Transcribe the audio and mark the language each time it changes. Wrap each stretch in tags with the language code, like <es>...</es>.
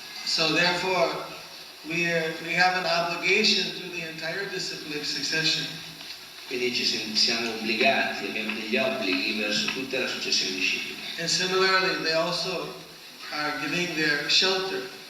<en>So therefore, we have an obligation to the entire disciplic succession.</en> <it>Quindi siamo obbligati, abbiamo degli obblighi verso tutta la successione di discepoli.</it> <en>And similarly, they also are giving their shelter.</en>